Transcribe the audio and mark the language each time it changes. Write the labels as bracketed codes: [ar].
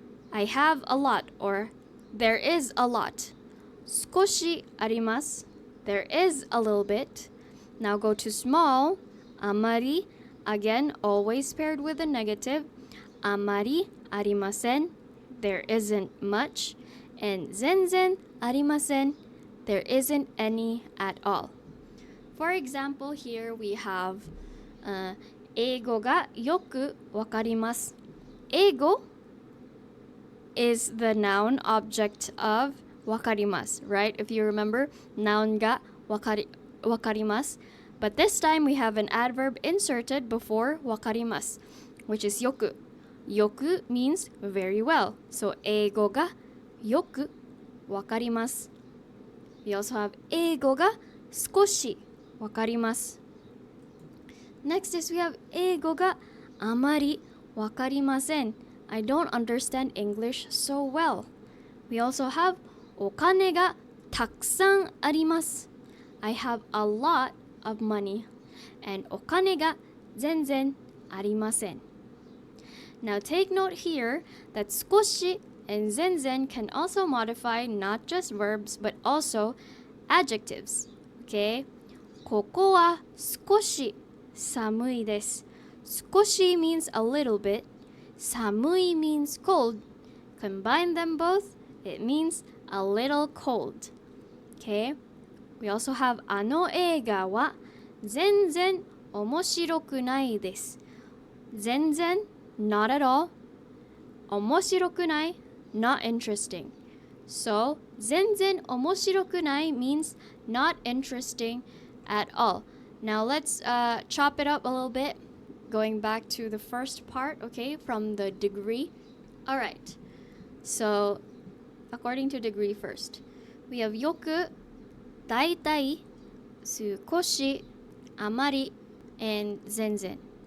[en] I have a lot or there is a lot. [ja] 少しあります. [en] There is a little bit. Now go to small. あまり, again, always paired with a negative. [ja] あまりありません. [en] There isn't much. And [ja] 全然ありません. [en] There isn't any at all. For example, here we have [ja] 英語がよくわかります. [en] 英語 is the noun object of わかります, right? If you remember, noun がわかります. But this time we have an adverb inserted before わかります, which is よく. よく means very well. So [ja] 英語がよくわかります. [en] We also have [ja] 英語が少しわかります. [en] Next is we have [ja] 英語があまりわかりません. [en] I don't understand English so well. We also have [ja] お金がたくさんあります. [en] I have a lot of money. [ja] And お金が全然ありません. [en] Now take note here that 少し and 全然 can also modify not just verbs but also adjectives. Okay? [ja] ここは少し寒いです. [en] 少し means a little bit. 寒い means cold. Combine them both, it means a little cold. Okay? We also have [ja] あの映画は全然面白くないです. [en] 全然 not at all. 面白くない not interesting. So [ja] 全然面白くない [en] means not interesting at all. Now let's chop it up a little bit. going back to the first part, okay, from the degree. All right. So, according to degree first, we have よく、大体、少し、あまり, and 全然.